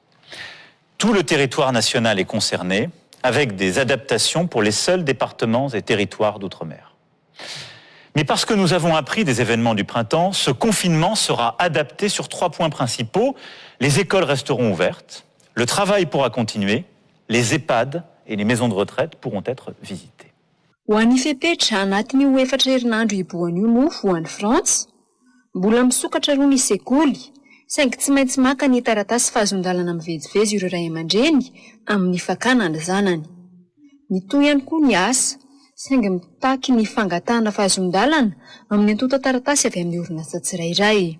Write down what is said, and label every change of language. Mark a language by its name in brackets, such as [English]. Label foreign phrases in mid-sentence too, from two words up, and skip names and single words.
[French] Tout le territoire national est concerné, avec des adaptations pour les seuls départements et territoires d'outre-mer. Mais parce que nous avons appris des événements du printemps, ce confinement sera adapté sur 3 points principaux. Les écoles resteront ouvertes, le travail pourra continuer, les EHPAD et les maisons de retraite pourront être visitées. [Malagasy] Ho an'ny fepetra anatin'ny 4 herinandro iboahany io moa ho an'ny Frantsa, mbola misokatra roa ny sekoly, saingy tsy maintsy maka ny taratasy fahazondalana mivezivezy ireo ray aman-dreny amin'ny fakana ny zanany. Mitohy ihany koa ny asa, saingy mitaky ny fangatahana fahazondalana amin'ny antota taratasy avy amin'ny orinasa tsirairay.